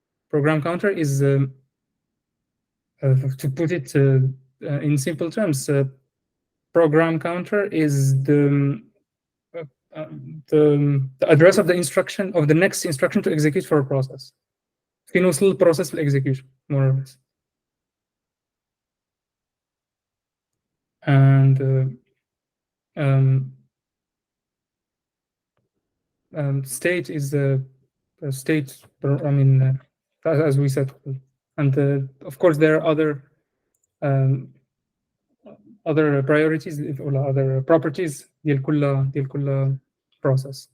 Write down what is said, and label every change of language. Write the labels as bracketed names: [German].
[English] Program counter is to put it in simple terms, program counter is the address of the instruction of the next instruction to execute for a process. [Arabic] فين وصل البروسيس في الاكزيكيوشن [English] more or less. And state is a state, I mean as we said, and of course there are other priorities or other properties ديال كل process.